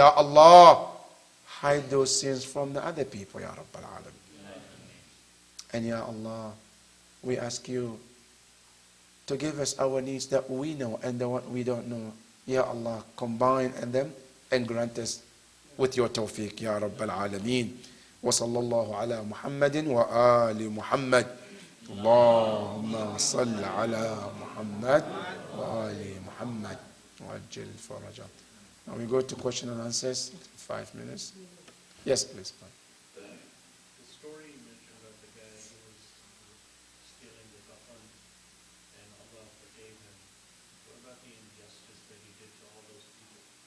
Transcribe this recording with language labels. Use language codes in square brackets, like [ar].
[en] Ya Allah, hide those sins from the other people, Ya Rabbal Alam. And Ya Allah, we ask you to give us our needs that we know and the one we don't know. Ya Allah, combine them and grant us with your tawfiq, Ya Rabbal Alameen. [ar] وصلى الله على محمد وآل محمد اللهم صل على محمد وآل محمد وعجل فرجا. [en] Now we go to question and answers. 5 minutes. Yes, please. The story you mentioned about the guy who was stealing the kafan and Allah forgave him. What about the injustice that he did to all those people?